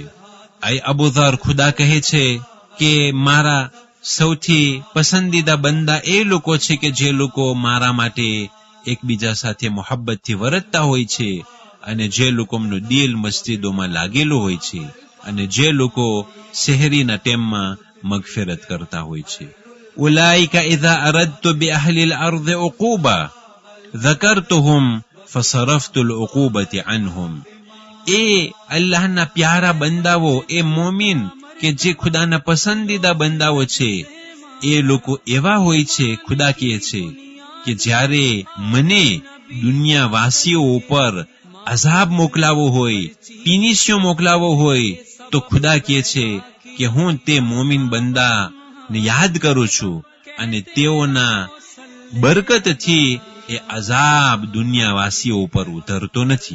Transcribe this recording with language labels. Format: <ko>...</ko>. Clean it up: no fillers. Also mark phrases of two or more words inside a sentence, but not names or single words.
<gu>અબુ ધર ખુદા કહે છે કે મારા સૌથી પસંદીદા બંદા એ લોકો છે કે જે લોકો મારા માટે એકબીજા સાથે મોહબ્બતથી વર્તતા હોય છે, અને જે લોકોનું દિલ મસ્જિદોમાં લાગેલું હોય છે, અને જે લોકો શહેરીના ટેમમાં મગફિરત કરતા હોય છે.</gu> <ar>أولئك إذا أردت بأهل الأرض عقوبة ذكرتهم فصرفت العقوبة عنهم.</ar> <gu>એ અલ્લાહના પ્યારા બંદાઓ, એ મોમિન કે જે ખુદાના પસંદીદા બંદાઓ છે, એ લોકો એવા હોય છે, ખુદા કહે છે કે જ્યારે મને દુનિયાવાસીઓ ઉપર અઝાબ મોકલાવો હોય, પીનિશિયો મોકલાવો હોય, તો ખુદા કહે છે કે હું તે મોમિન બંદાને યાદ કરું છું, અને તેઓના બરકતથી એ અઝાબ દુનિયાવાસીઓ ઉપર ઉતરતો નથી.</gu>